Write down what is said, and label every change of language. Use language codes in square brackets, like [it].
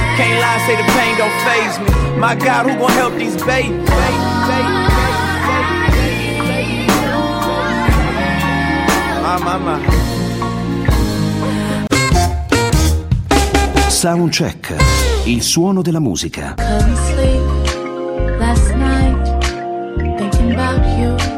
[en] Can't lie, say the pain don't faze me. My God, who gon' help these babies? [it] Soundcheck, il suono della musica. [en] Couldn't sleep last night, thinking about you.